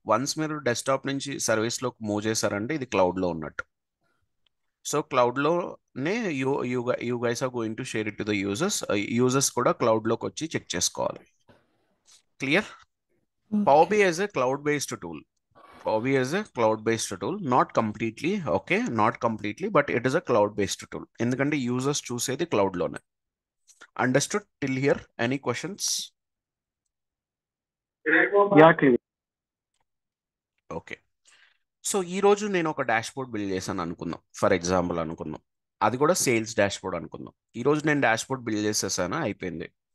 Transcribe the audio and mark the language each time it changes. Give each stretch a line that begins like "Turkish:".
Telugu: Once మీరు desktop నుంచి సర్వీస్లోకి move చేశారంటే ఇది క్లౌడ్లో ఉన్నట్టు. So క్లౌడ్లోనే
English: You guys are going to share it to the users.
Telugu: Users కూడా క్లౌడ్లోకి వచ్చి చెక్ చేసుకోవాలి. Clear?
English: Power Okay. BI is a cloud-based tool. Power BI is a cloud-based tool, not completely, okay, not completely, but it is a cloud-based tool.
Telugu: ఎందుకంటే users చూసేది cloud లోనే.
English: Understood till here? Any questions? Yeah clear. Okay.
Telugu: So ఈ రోజు నేను ఒక dash board build చేశాను అనుకుందాం, for example అనుకుందాం. అది కూడా సేల్స్ డాష్ బోర్డ్ అనుకుందాం. ఈ రోజు నేను డాష్ బోర్డ్ బిల్డ్ చేసేసాను, అయిపోయింది.